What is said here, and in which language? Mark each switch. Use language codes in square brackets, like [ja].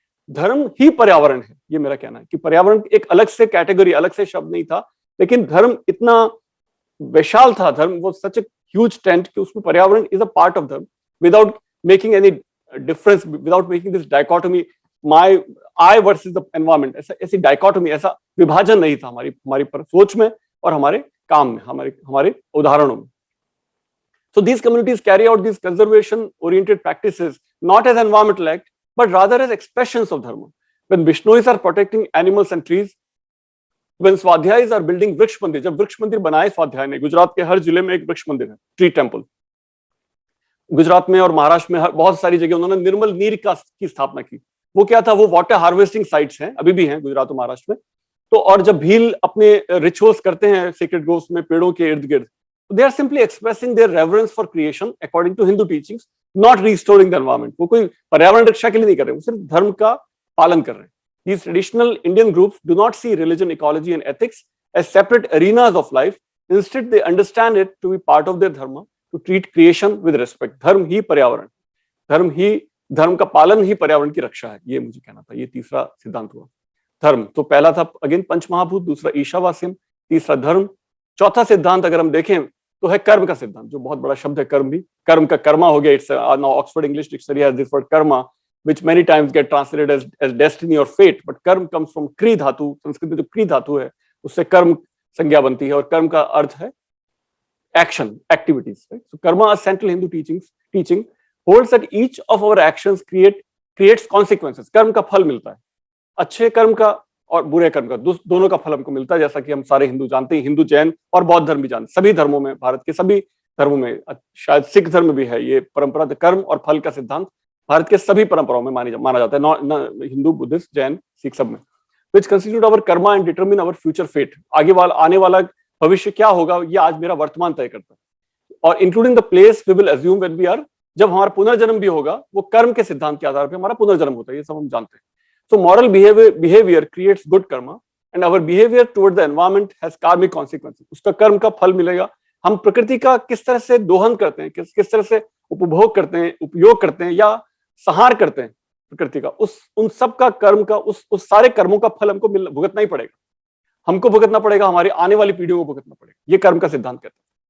[hi] धर्म ही पर्यावरण है, ये मेरा कहना है कि पर्यावरण एक अलग से कैटेगरी, अलग से शब्द नहीं था, लेकिन धर्म इतना विशाल था, धर्म वो [en] such a huge tent [hi] कि उसमें पर्यावरण [en] is a part of dharma, without making any difference, without making this dichotomy, I versus the environment, [hi] ऐसी डायकोटोमी, ऐसा विभाजन नहीं था हमारी हमारी सोच में और हमारे काम में, हमारे उदाहरणों में. [en] So these communities carry out these conservation-oriented practices not as environmental act, but rather as expressions of dharma. When Vishnuyas are protecting animals and trees, when Swadhyayis are building [hi] वृक्ष मंदिर, जब वृक्ष मंदिर बनाए स्वाध्याय ने, गुजरात के हर जिले में एक वृक्ष मंदिर है, ट्री टेम्पल. गुजरात में और महाराष्ट्र में बहुत सारी जगह उन्होंने निर्मल नीर की स्थापना की. वो क्या था, वो वाटर हार्वेस्टिंग साइट्स हैं, अभी भी हैं गुजरात और महाराष्ट्र में. तो और जब भील अपने रिचुअल्स करते हैं सीक्रेट ग्रोव्स में पेड़ों के इर्द गिर्द, [en] they are simply expressing their reverence for creation according to Hindu teachings, not restoring the environment. [hi] वो कोई पर्यावरण रक्षा के लिए नहीं कर रहे, वो सिर्फ धर्म का पालन कर रहे हैं. [en] These traditional Indian groups do not see religion, ecology and ethics as separate arenas of life. Instead, they understand it to be part of their dharma, to treat creation with respect. [hi] धर्म ही पर्यावरण, धर्म का पालन ही पर्यावरण की रक्षा है. ये मुझे कहना था. ये तीसरा सिद्धांत हुआ. धर्म तो पहला था अगेन पंचमहाभूत, दूसरा ईशावास्यम, तीसरा धर्म. चौथा सिद्धांत अगर हम देखें तो है कर्म का सिद्धांत, जो बहुत बड़ा शब्द है कर्म भी. कर्म का कर्मा हो गया. [en] It's now Oxford English dictionary has this word karma, which many times get translated as destiny or fate, but karma comes from क्री धातु. [hi] संस्कृत में जो क्री धातु है उससे कर्म संज्ञा बनती है और कर्म का अर्थ है [en] action, activities. Right? So karma, a central Hindu teaching holds that each of our actions creates consequences. [hi] कर्म का फल मिलता है, अच्छे कर्म का और बुरे कर्म का, दोनों का फल हमको मिलता है. जैसा कि हम सारे हिंदू जानते हैं, हिंदू, जैन और बौद्ध धर्म भी जानते हैं. सभी धर्मों में, भारत के सभी धर्मों में, शायद सिख धर्म में भी है ये परंपरा, कर्म और फल का सिद्धांत भारत के सभी परंपराओं में माना जाता है. हिंदू, बुद्धिस्ट, जैन, सिख सब में. [en] which constitute our karma and determine our future fate. [hi] आगे आने वाला भविष्य क्या होगा ये आज मेरा वर्तमान तय करता है. और [en] including the place we will assume when we are, [hi] जब हमारा पुनर्जन्म भी होगा वो कर्म के सिद्धांत के आधार पर हमारा पुनर्जन्म होता है, ये सब हम जानते हैं. [en] So moral behavior creates good karma and our behavior toward the environment has karmic consequences. [hi] उसका कर्म का फल मिलेगा. हम प्रकृति का किस तरह से दोहन करते हैं, किस तरह से उपभोग करते हैं, उपयोग करते हैं या संहार करते हैं प्रकृति का, उन सब का कर्म का, उस सारे कर्मों का फल हमको भुगतना ही पड़ेगा. हमको भुगतना पड़ेगा, हमारी आने वाली पीढ़ियों को भुगतना पड़ेगा. ये कर्म का सिद्धांत कहते हैं.